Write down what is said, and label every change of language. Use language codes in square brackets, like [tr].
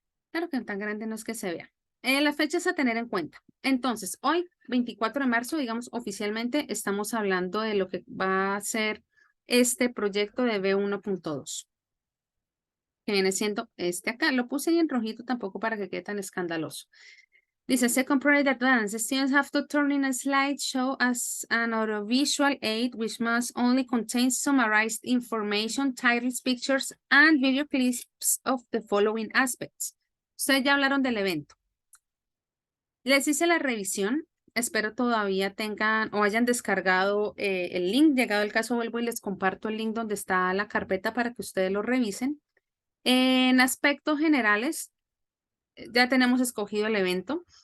[es] Claro que tan grande no es que se vea. Las fechas a tener en cuenta. Entonces, hoy, 24 de marzo, digamos, oficialmente estamos hablando de lo que va a ser este proyecto de B1.2, que viene siendo este acá. Lo puse ahí en rojito tampoco para que quede tan escandaloso. Dice, [en] second project advance, students have to turn in a slideshow as an audiovisual aid which must only contain summarized information, titles, pictures, and video clips of the following aspects. [es] Ustedes ya hablaron del evento. Les hice la revisión. Espero todavía tengan o hayan descargado el link. Llegado el caso, vuelvo y les comparto el link donde está la carpeta para que ustedes lo revisen. En aspectos generales, ya tenemos escogido el evento.